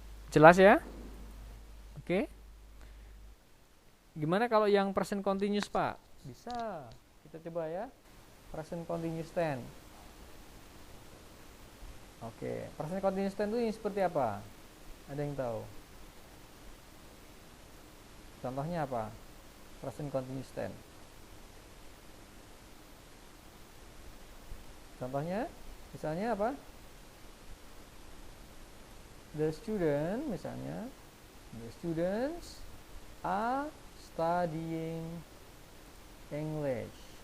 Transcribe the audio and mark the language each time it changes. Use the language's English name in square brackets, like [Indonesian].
[Indonesian] Jelas ya? Oke. Gimana kalau yang present continuous, Pak? Bisa. Kita coba ya. Present continuous tense. Oke, present continuous tense itu ini seperti apa? Ada yang tahu? Contohnya apa? Present continuous tense. Contohnya, misalnya apa? [English] The student, [Indonesian] misalnya, [English] the students are studying English.